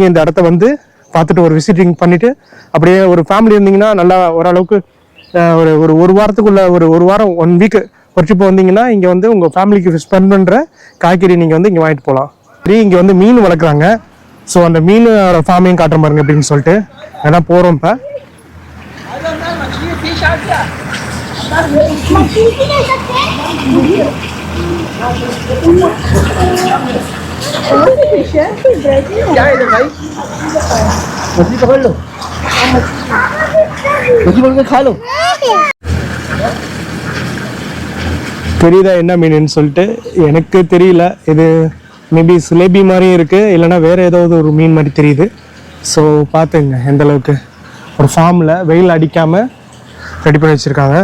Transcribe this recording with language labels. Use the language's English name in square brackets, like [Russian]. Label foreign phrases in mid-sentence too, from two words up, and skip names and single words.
[Tamil] இந்த இடத்த வந்து பார்த்துட்டு ஒரு விசிட்டிங் பண்ணிவிட்டு அப்படியே ஒரு ஃபேமிலி இருந்தீங்கன்னா நல்லா ஓரளவுக்கு ஒரு வாரத்துக்குள்ள ஒரு வாரம் 1 வீக் ஒரு ட்ரிப் வந்தீங்கன்னா இங்கே வந்து உங்கள் ஃபேமிலிக்கு ஸ்பெண்ட் பண்ணுற காய்கறி நீங்கள் வந்து இங்கே வாங்கிட்டு போகலாம். சரி, இங்கே வந்து மீன் வளர்க்குறாங்க. ஸோ அந்த மீனோட ஃபார்மையும் காட்டுற பாருங்க அப்படின்னு சொல்லிட்டு ஏன்னா போகிறோம். இப்போ [Hindi] क्या है इधर भाई? मछली पकड़ लो, मछली पकड़ के खा लो. [Tamil] தெரியுதா என்ன மீனுன்னு சொல்லிட்டு? எனக்கு தெரியல. இது மேபி சிலேபி மாதிரியும் இருக்குது, இல்லைனா வேறு ஏதாவது ஒரு மீன் மாதிரி தெரியுது. ஸோ பார்த்துங்க எந்த அளவுக்கு ஒரு ஃபார்மில் வெயில் அடிக்காமல் ரெடி பண்ணி வச்சுருக்காங்க.